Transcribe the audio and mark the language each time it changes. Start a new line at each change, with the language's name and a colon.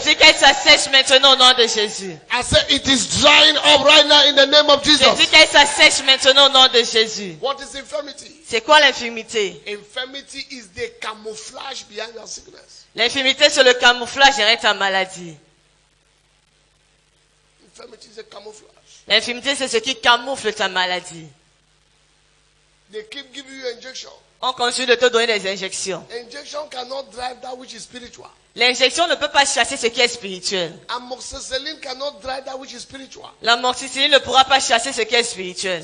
French: dis qu'elle s'assèche maintenant au nom de Jésus.
English: I said it is drying up right now in the name of
French: Je dis
English: Jesus.
French: qu'elle s'assèche maintenant au nom de Jésus.
English: What is infirmity?
French: C'est quoi l'infirmité?
English: Infirmity is the camouflage behind your sickness.
French: L'infirmité, c'est le camouflage derrière ta maladie.
English: Infirmity is a camouflage.
French: L'infirmité, c'est ce qui camoufle ta maladie.
English: They keep giving you injection.
French: On continue de te donner des injections.
English: Injection cannot drive that which is spiritual.
French: L'injection ne peut pas chasser ce qui est spirituel.
English: Amoxicillin cannot drive that which is spiritual.
French: L'amoxicilline ne pourra pas chasser ce qui est spirituel.